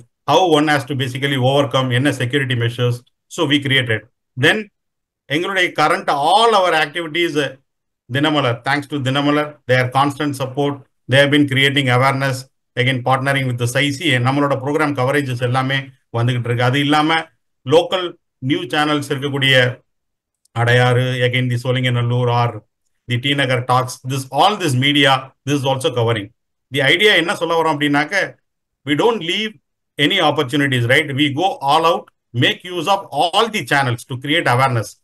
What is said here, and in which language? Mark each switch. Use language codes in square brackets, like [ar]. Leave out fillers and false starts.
[en] how one has to basically overcome என்ன security measures. So we created. Then எங்களுடைய current all our activities Dinamalar. Thanks to Dinamalar, their constant support, they have been creating awareness, again partnering with the SAICI. [ta] நம்மளோட program coverages எல்லாமே வந்துகிட்டு இருக்கு. அது இல்லாம [en] Local news channels இருக்கக்கூடிய Adyar, again the Solinganallur or the T Nagar talks, all this media, this is also covering. The idea [ta] என்ன சொல்ல வரோம் அப்படின்னாக்க, [en] we don't leave any opportunities, right? We go all out, make use of all the channels to create awareness.